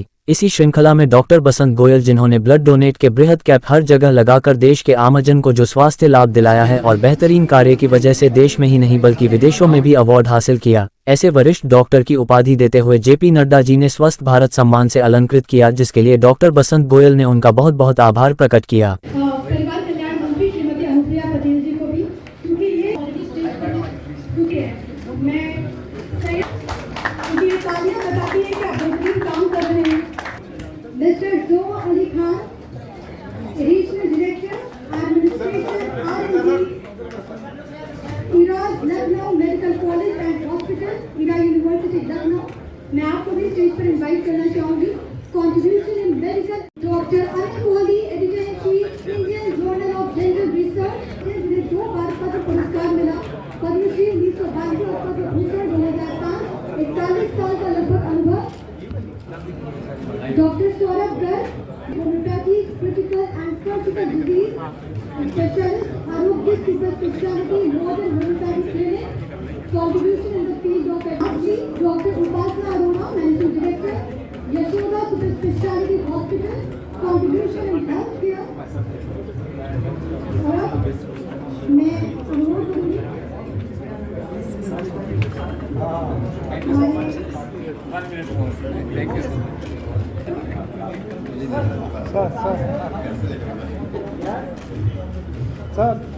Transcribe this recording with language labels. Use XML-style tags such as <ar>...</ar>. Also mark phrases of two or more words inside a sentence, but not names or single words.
<hi>इसी श्रृंखला में डॉक्टर बसंत गोयल, जिन्होंने</hi> <en>blood donate</en> <hi>के बृहद कैंप हर जगह लगाकर देश के आमजन को जो स्वास्थ्य लाभ दिलाया है और बेहतरीन कार्य की वजह से देश में ही नहीं बल्कि विदेशों में भी अवार्ड हासिल किया, ऐसे वरिष्ठ डॉक्टर की उपाधि देते हुए जेपी नड्डा जी ने स्वस्थ भारत सम्मान से अलंकृत किया, जिसके लिए डॉक्टर बसंत गोयल ने उनका बहुत बहुत आभार प्रकट किया।</hi> <en>Mr. Zo Ali Khan, Regional Director, Administration, R&D, Iraz Lucknow Medical College and Hospital, Ira University Lucknow।</en> <hi>मैं आपको भी स्टेज पर इनवाइट करना चाहूँगी।</hi> <en>Contribution in Medical, Dr. Anil Kohli, Editor in Chief, Indian Journal of General Research,</en> <hi>जिन्हें 2 बार पद्म पुरस्कार मिला, पद्मश्री 1922 और पद्म भूषण 2005, 41 साल का लगभग अनुभव।</hi> <en>Dr. Saurabh Garg, Homeopathy, Critical and Surgical Disease Specialist, Arogya Super Specialty, Modern Homeopathic Clinic, contribution in the field of Ethology, Dr. Upasana Arora, Managing Director, Yashoda Super Specialty Hospital, contribution in healthcare।</en> <hi>और अब मैं अनुरोध करूँगी सर</hi>